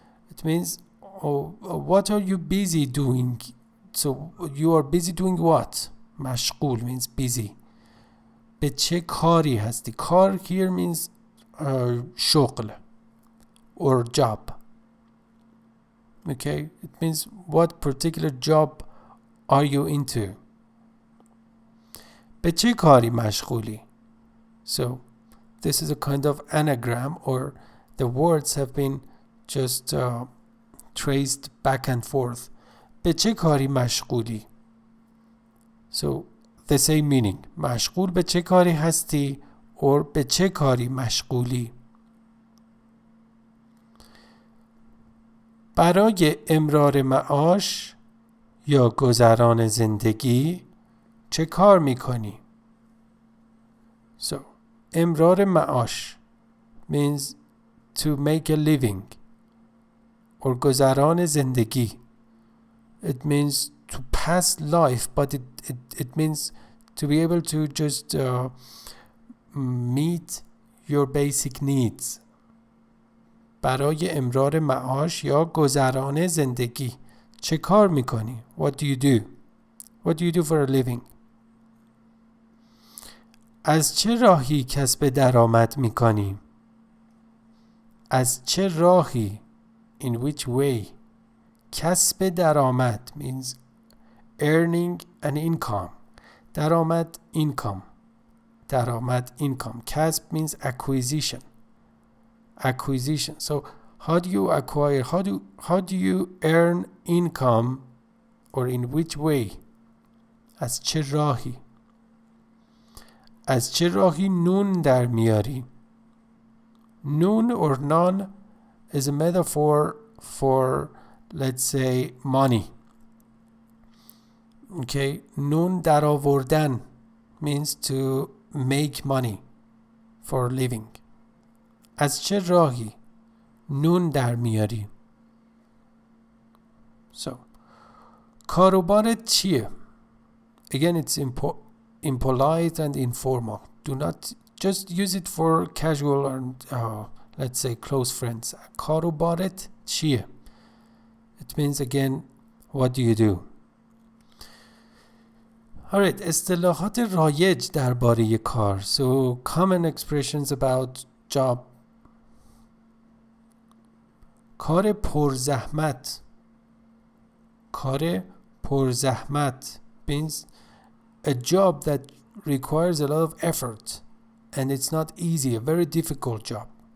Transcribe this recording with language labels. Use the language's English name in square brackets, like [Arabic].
[English] It means, what are you busy doing? So you are busy doing what? مشغول means busy. [Persian] به چه کاری هستی؟ کار [English] here means [Persian] شغل [English] or job. Okay, it means what particular job are you into? [Persian] به چه کاری مشغولی؟ [English] So this is a kind of anagram, or the words have been just traced back and forth. [Persian] به چه کاری مشغولی؟ [English] So the same meaning. [Persian] مشغول به چه کاری هستی or به چه کاری مشغولی؟ برای امرار معاش یا گذران زندگی چه کار میکنی؟ [English] So امرار معاش means to make a living or گذران زندگی. It means to pass life, but it means to be able to just meet your basic needs. [Persian] برای امرار معاش یا گذران زندگی چه کار میکنی؟ [English] What do you do? What do you do for a living? [Persian] از چه راهی کسب درآمد میکنی؟ از چه راهی؟ [English] In which way? کسب درآمد means earning an income. درآمد income. درآمد income. کسب means acquisition. Acquisition. So how do you acquire? How do you earn income, or in which way? [Persian] از چه راهی؟ از چه راهی نون در میاری؟ [English] Noon or non is a metaphor for, let's say, money. Okay, نون در آوردن means to make money for a living. [Persian] از چه راهی نون در میاری؟ So, کاروبارت چیه؟ [English] Again, it's impolite and informal. Do not just use it for casual and let's say close friends. [Persian] کاروبارت چیه? [English] It means again, what do you do? [Persian] Alright, اصطلاحات رایج درباره کار. [English] So common expressions about job. [Persian] کار پرزحمت. [English] کار پرزحمت means a job that requires a lot of effort and it's not easy, a very difficult job.